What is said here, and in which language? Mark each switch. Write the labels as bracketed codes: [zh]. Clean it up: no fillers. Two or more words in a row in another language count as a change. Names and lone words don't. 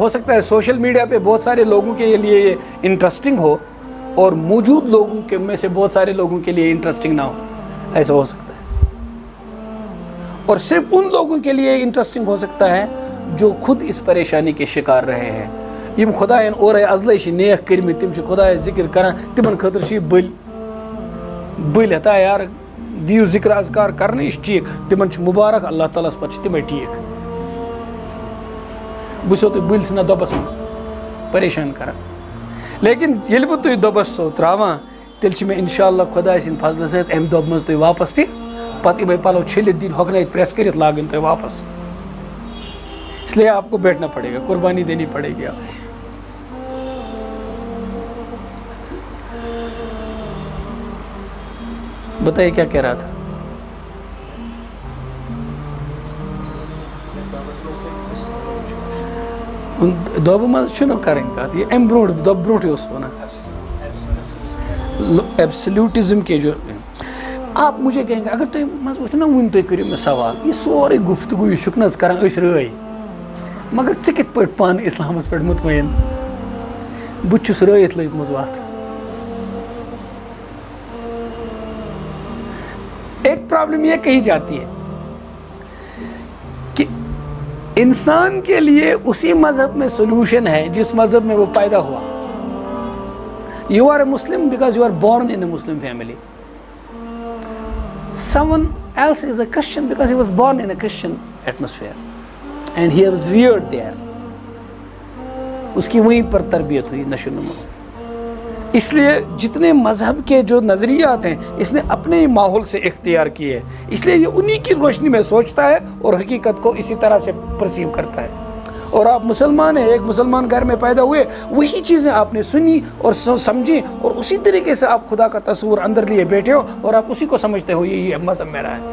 [ur] ہو سکتا ہے [en] social media [ur] پہ بہت سارے لوگوں کے لیے یہ انٹرسٹنگ ہو اور موجود لوگوں کے میں سے بہت سارے لوگوں کے لیے انٹرسٹنگ نہ ہو, ایسا ہو سکتا ہے. اور صرف ان لوگوں کے لیے انٹرسٹنگ ہو سکتا ہے جو خود اس پریشانی کے شکار رہے ہیں. [ks] یم خدایَن اورے ازلے چھ نیک کرمت, تم چھ خدای ذکر کران, تمن خاطر چھ بل ہتا یار دیو ذکر اذکار کرنے یہ ٹھیک, تمن چھ مبارک اللہ تعالیٰ پتہ چھ تمے ٹھیک. بسو تو بل سنا دبس مز پریشان کران, لیکن یل بہ تھی دبس سو تراوان تیل چھ میں انشاءاللہ خدای سند فضل سۭتۍ امہ دب مز تھی واپس تہ پتہ یمے پلو چھلت دن ہۄکھنٲیِتھ پریس کرت لاگن تھی واپس. [ur] اس لیے آپ کو بیٹھنا پڑے گا, قربانی دینی پڑے گی. آپ بتائیے کیا کہہ رہا تھا؟ [ks] دب مز چھُنہٕ کَرٕنۍ کَتھ, یہ امہِ برونٛٹھ دۄہ برونٛٹھٕے اوس وَنان [ur] ایبسلیوٹزم کے جو. آپ مجھے کہیں گے [ks] اگر تُہۍ منٛزٕ ؤتھِو نا وُنہِ تُہۍ کٔرِو مےٚ سوال, یہ سورُے گفتگو یہِ چھُکھ نہٕ حظ کران أسۍ رٲے, مگر ژٕ کِتھ پٲٹھۍ پانہٕ اِسلامَس پٮ۪ٹھ مطمعین؟ بہٕ تہِ چھُس رٲیِتھ لٔجمٕژ وَتھ. [ur] ایک پرابلم یہ کہی جاتی ہے کہ انسان کے لیے اسی مذہب میں سولوشن ہے جس مذہب میں وہ پیدا ہوا. [en] You are a Muslim because you are born in a Muslim family. Someone else is a Christian because he was born in a Christian atmosphere and he was reared there. [ur] اس کی وہیں پر تربیت ہوئی, نشو نما. اس لیے جتنے مذہب کے جو نظریات ہیں اس نے اپنے ماحول سے اختیار کیے، اس لیے یہ انہی کی روشنی میں سوچتا ہے اور حقیقت کو اسی طرح سے پرسیو کرتا ہے۔ اور آپ مسلمان ہیں، ایک مسلمان گھر میں پیدا ہوئے، وہی چیزیں آپ نے سنی اور سمجھی، اور اسی طریقے سے آپ خدا کا تصور اندر لیے بیٹھے ہو اور آپ اسی کو سمجھتے ہو یہ مذہب میرا ہے۔